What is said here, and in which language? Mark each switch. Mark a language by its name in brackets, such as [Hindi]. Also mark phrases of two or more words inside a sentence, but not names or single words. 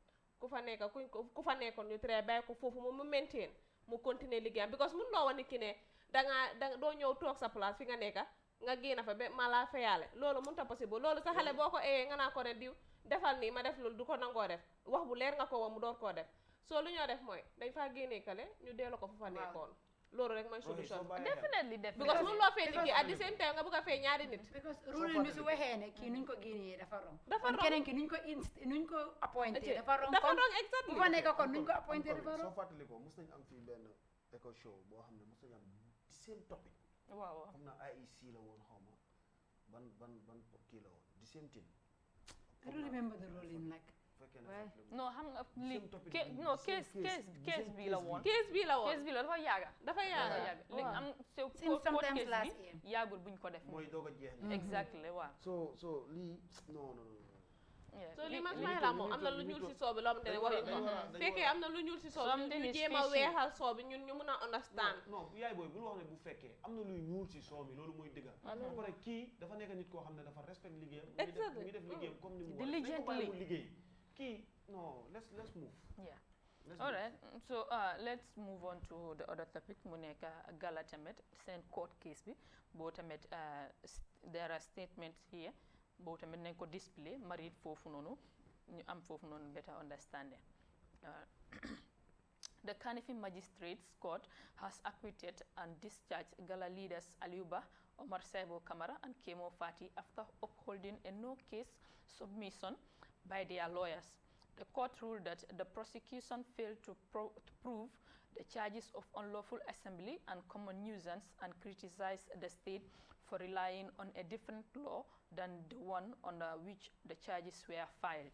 [Wolof] ku fa nekkoon ñu try bàyyi ko foofu mu maintain mu continuer liggéeyam because mun loo wax nit ki ne danga doo ñëw toog sa place fi nga nekka nga génn fa ba ma laa fayaale loolu mënut a possible loolu sa xale boo ko eeyee nga naa ko ne diw defal nii ma def loolu du ko nangoo def wax bu leer nga ko wax mu door koo def soo lu ñoo def mooy dañ faa génnee kale ñu delloo ko fu fa nekkoon loolu rek mooy solution [English] definitely [Wolof] because mun loo fay nit ki [English] at the same time [Wolof] nga bëgg a fay ñaari nit because ruling bi su waxee ne kii nuñ ko génnee dafa rong keneen ki nuñ ko appointé dafa rong [English] exactly [Wolof] bu fa nekk kon nuñ ko appointé dafa rong soo fàttali ko mos nañu am fii benn [English] echo show [Wolof] boo xam ne mos nañu am di [English] same topic [Wolof] waaw xam naa IEC la woon xaw ma ban kii la woon di [English] same thing I don't remember the ruling nag [Wolof] non xam nga li non case bi la woon dafa yàgga léegi am [English] sometimes last case year [Wolof] bi yàggul buñ ko def mooy doog a jeex [English] exactly waaw [Wolof] so lii non so li man may la moom am na lu ñuul si soo bi loo xamante ne waruñ ko fekkee am na lu ñuul si soo bi ñu jéem a weexal soo bi ñun ñu mun a understand non yaay booy bul wax ne bu fekkee am na luy ñuul si soo mi loolu mooy dëggal ba pare kii dafa nekk nit koo xam ne dafa respect liggéeyam mu ngi def liggéeyam comme ni mu war dañ ko bàyyi mu liggéey kii non [English] let's move all right so let's move on to the other topic [Wolof] mu nekk Gala tamit seen court case bi boo tamit [English] there are statements here [Wolof] boo tamit nañ ko display marit foofu noonu ñu am foofu noonu [English] better understanding the Kanifing Magistrates Court has acquitted and discharged Gala leaders Aliuba, Omar Saibo Kamara and Kemo Fati after upholding a no-case submission by their lawyers. The court ruled that the prosecution failed to prove the charges of unlawful assembly and common nuisance and criticized the state for relying on a different law than the one under which the charges were filed.